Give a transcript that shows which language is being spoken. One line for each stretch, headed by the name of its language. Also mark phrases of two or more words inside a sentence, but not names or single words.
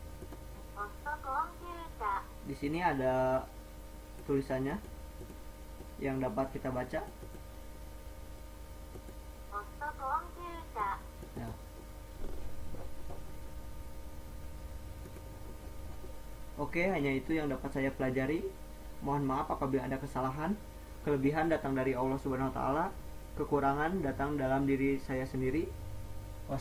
Indonesian: Di sini ada tulisannya yang dapat kita baca?
Japanese: ホストコンピュータ。
Indonesian: Ya. Oke, hanya itu yang dapat saya pelajari. Mohon maaf apabila ada kesalahan. Kelebihan datang dari Allah
Arabic: سبحانه وتعالى,
Indonesian: kekurangan datang dalam diri saya sendiri.